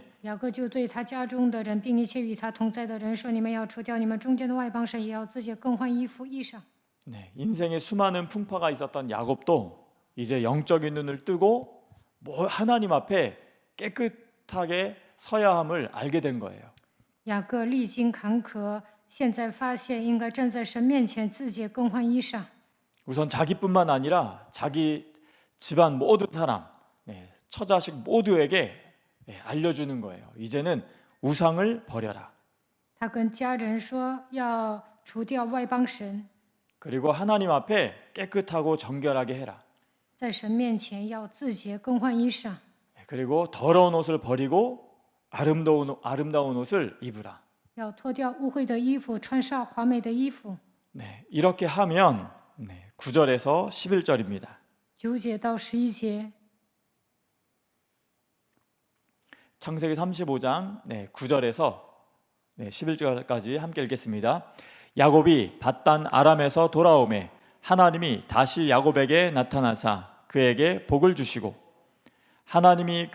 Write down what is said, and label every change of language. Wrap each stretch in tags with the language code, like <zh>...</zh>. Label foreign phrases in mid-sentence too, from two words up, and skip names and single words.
<zh>雅各就对他家中的人，并一切与他同在的人说：“你们要除掉你们中间的外邦神，也要自己更换衣裳。”</zh> <ko>네, 인생에 수많은 풍파가 있었던 야곱도 이제 영적인 눈을 뜨고 하나님 앞에 깨끗하게 서야 함을 알게 된 거예요.</ko> <zh>雅各历经坎坷，现在发现应该站在神面前，自己更换衣裳。</zh> <ko>우선 자기뿐만 아니라 자기 집안 모든 사람, 처자식 모두에게 알려주는 거예요. 이제는 우상을 버려라.</ko> <zh>他跟家人说要除掉外邦神，</zh> <ko>그리고 하나님 앞에 깨끗하고 정결하게 해라.</ko> <zh>在神面前要自洁更换衣裳，</zh> <ko>그리고 더러운 옷을 버리고 아름다운 옷을 입으라.</ko> <zh>要脱掉污秽的衣服，穿上华美的衣服。</zh> <ko>네, 이렇게 하면 9절에서 11절입니다.</ko> <zh>9 节到11节，</zh> <ko>창세기 35장 9절에서 11절까지 함께 읽겠습니다. 야곱이 밧단 아람에서 돌아오매 하나님이 다시 야곱에게 나타나사 그에게 복을 주시고 하나님이</ko>